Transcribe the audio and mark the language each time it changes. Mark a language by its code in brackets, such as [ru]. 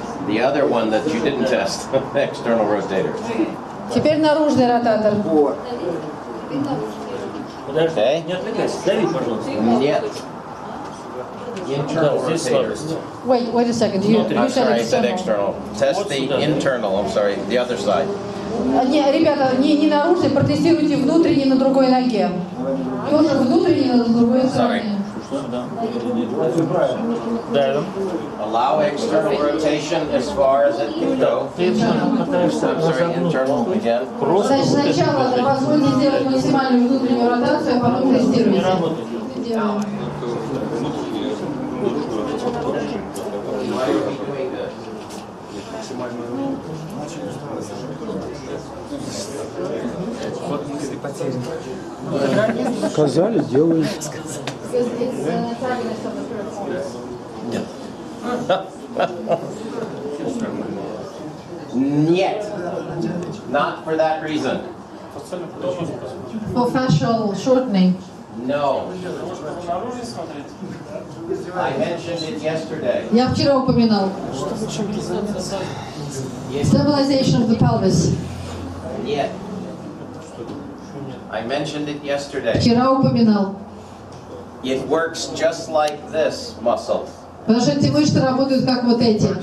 [en] The other one that you didn't test. External rotator. [ru] Теперь наружный ротатор. [en] Okay. [ru] Не отвлекайся, дави, пожалуйста. Нет. [en] Internal rotator. Wait a second. You I'm said sorry, I said external. external. Test the internal. I'm sorry, the other side. [ru] Не, ребята, не наружный, протестируйте внутренний на другой ноге. Тоже внутренний на другой стороне. [en] Allow external rotation as far as it can go. I'm sorry, internal again. [ru] Значит, сначала позвольте сделать максимальную внутреннюю ротацию, а потом тестируйте. Вот мысли потеряны. Сказали, делаем. Нет. [en] Not for that reason. For facial shortening. No. I mentioned it yesterday. [ru] Я вчера упоминал. [en] Stabilization of the pelvis. [ru] Нет. [en] I mentioned it yesterday. [ru] Вчера упоминал. [en] It works just like this muscle. [ru] Потому что эти мышцы работают как вот эти.